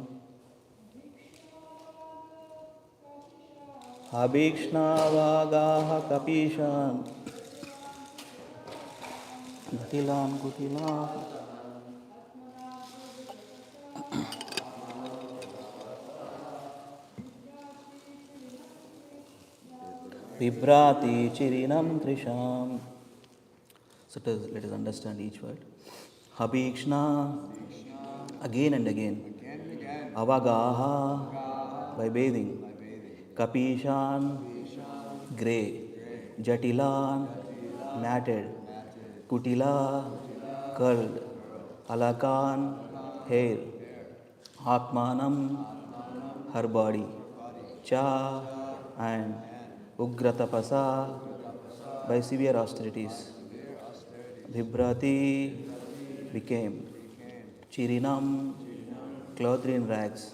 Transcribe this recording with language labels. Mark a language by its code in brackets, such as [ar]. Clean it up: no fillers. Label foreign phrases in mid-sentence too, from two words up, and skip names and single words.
[sa] अभीक्ष्णावागाः कपीशान् जटिलान् कुटिलालकान् बिभ्राति चिरिनं कृशाम्. [en] So let us understand each word. Habikshna, again and again. Avagaha, by bathing. Kapishan, grey. Jatilan, matted. Kutila, curled. Alakan, hair. Atmanam, her body. Cha, and Ugratapasa, by severe austerities. Bhibrati, became. Chirinam, clothed in rags.